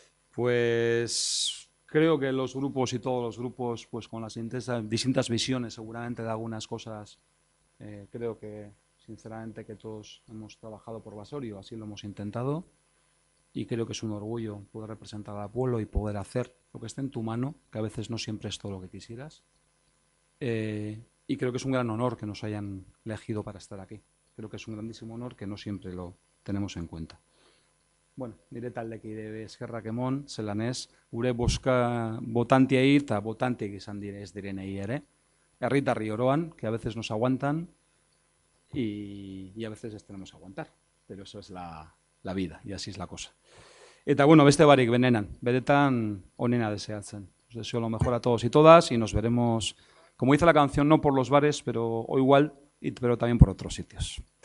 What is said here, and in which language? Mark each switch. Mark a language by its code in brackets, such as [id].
[es] Pues creo que los grupos y todos los grupos, pues con las distintas visiones seguramente de algunas cosas, creo que sinceramente que todos hemos trabajado por Basauri, o así lo hemos intentado. y creo que es un orgullo poder representar al pueblo y poder hacer lo que esté en tu mano, que a veces no siempre es todo lo que quisieras. Y creo que es un gran honor que nos hayan elegido para estar aquí. Creo que es un grandísimo honor que no siempre lo tenemos en cuenta. [eu] Bueno, nire taldekide eskerrak emon, zelan ez, gure boska botantiei eta botantiek izan ez direnei ere. Herritarri oroan, [es] que a veces nos aguantan y a veces les tenemos que aguantar. Pero eso es la vida y así es la cosa. [eu] Eta bueno, beste barik benenan, beretan onena deseatzen. [es] Os deseo lo mejor a todos y todas y nos veremos, como dice la canción, no por los bares, pero o igual, pero también por otros sitios.